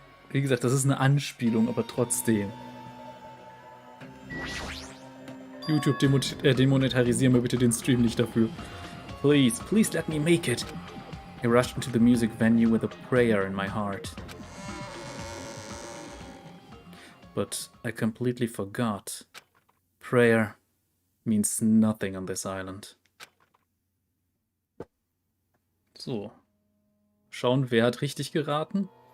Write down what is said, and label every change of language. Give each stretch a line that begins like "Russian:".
German: Wie gesagt, das ist eine Anspielung, aber trotzdem. YouTube, demonetarisieren wir bitte den Stream nicht dafür.
English: Please, please let me make it. I rushed into the music venue with a prayer in my heart. But I completely forgot. Prayer means nothing on this island. So.
German: Schauen, wer hat richtig geraten?